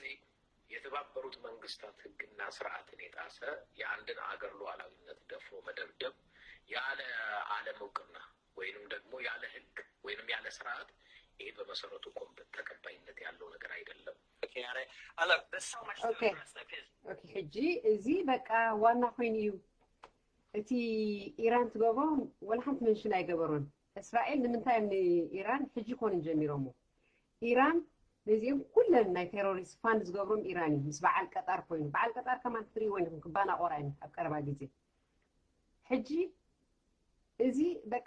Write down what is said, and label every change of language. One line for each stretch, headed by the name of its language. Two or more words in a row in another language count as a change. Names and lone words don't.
Amharic: ስለዚህ የተባበሩት መንግስታት ህግና ስርዓትን የጣሰ የአንድን አገር ሉዓላዊነት ደፍሮ መደብደብ ያለ ዓለም እውቅና ወይንም ደግሞ ያለ ህግ ወይንም ያለ ስርዓት ይሄ በመሰረቱ ተቀባይነት ያለው ነገር አይደለም።
Tigrinya: ኦኬ ሕጂ እዚ በቃ ዋና ኮይኑ እዩ እቲ ኢራን ትገብሮ ወላ ሓንቲ መንሽን ኣይገበሮን። እስራኤል ንምንታይ ንኢራን ሕጂ ኮንን ጀሚሮሞ ኢራን ነዚኦም ኩለን ናይ
English: terrorist fund
Tigrinya: ዝገብሮም ኢራን እዩ ምስ በዓል ቀጣር ኮይኑ በዓል ቀጣር ከማን ትሪእዎ ወይንም ክባና ቆራይ ኣብ ቀረባ ግዜ ሕጂ እዚ በቃ